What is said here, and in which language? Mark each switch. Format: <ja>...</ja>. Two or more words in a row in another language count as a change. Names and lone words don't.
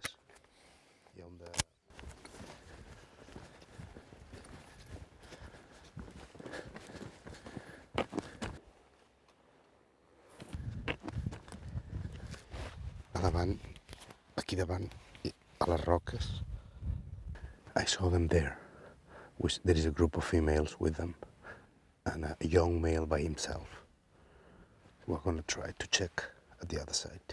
<ca>Hi ha un de... A davant, aquí davant, a les roques,</ca> <en>I saw them there. There is a group of females with them and a young male by himself. We're going to try to check at the other side.</en>